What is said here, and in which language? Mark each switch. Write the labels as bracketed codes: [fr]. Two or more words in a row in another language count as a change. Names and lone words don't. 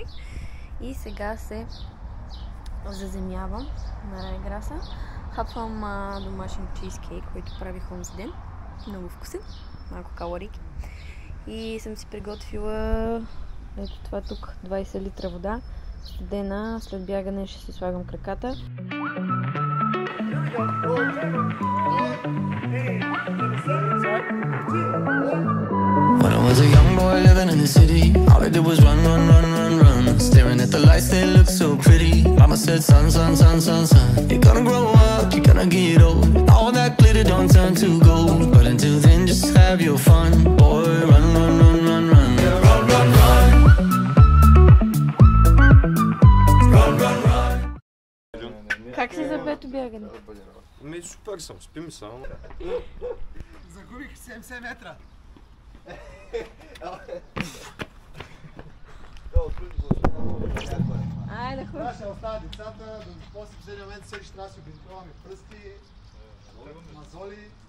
[bg] И сега се заземявам на райграса. Хапвам домашен чизкейк, който правих онзи ден. Много вкусен, малко калорийки. И съм си приготвила ето това тук, 20 литра вода, студена, след бягане ще си слагам краката. [en] When I was a young boy living in the city, all I did was run, run, run, run, run. Staring at the lights, they look so pretty. Mama said, son, son, son, son, son, you're gonna grow up, you're gonna get old. All that glitter don't turn to gold. But until then, just have your fun. Boy, run, run, run, run, run. Run, run, run. Run, run, run. [bg] Как си за бето бягане? Супер съм, спим само. Загубих 70 метра. Айде, хубаво. Ще оставя децата, после в следния момент всеки ще трябва да си обинтуваме пръсти, мазоли.